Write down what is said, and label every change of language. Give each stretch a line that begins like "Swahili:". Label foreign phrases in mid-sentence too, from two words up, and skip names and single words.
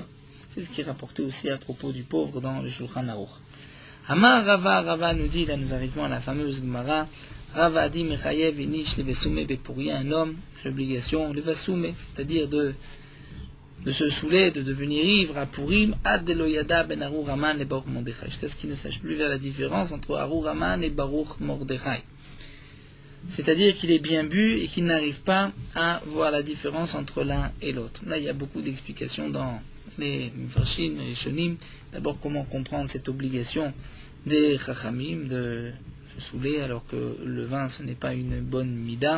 French: C'est ce qui est rapporté aussi à propos du pauvre dans le Shulchan Aruch.
Aramaic: אמר רבא
French: nous dit, là nous arrivons à la fameuse Gemara, Rava a dit
Aramaic: מיחייב איניש לבסומי בפוריא,
French: un homme a l'obligation Levesoume, c'est-à-dire de se saouler, de devenir ivre à Purim,
Aramaic: עד דלא ידע בין ארור המן
French: et
Hebrew: ברוך מרדכי,
French: jusqu'à ce qu'il ne sache plus vers la différence entre
Hebrew: ארור המן
French: et
Hebrew: ברוך מרדכי.
French: C'est-à-dire qu'il est bien bu et qu'il n'arrive pas à voir la différence entre l'un et l'autre. Là, il y a beaucoup d'explications dans les Mefarshim, les Shonim. D'abord, comment comprendre cette obligation des Chachamim de se saouler alors que le vin, ce n'est pas une bonne mida.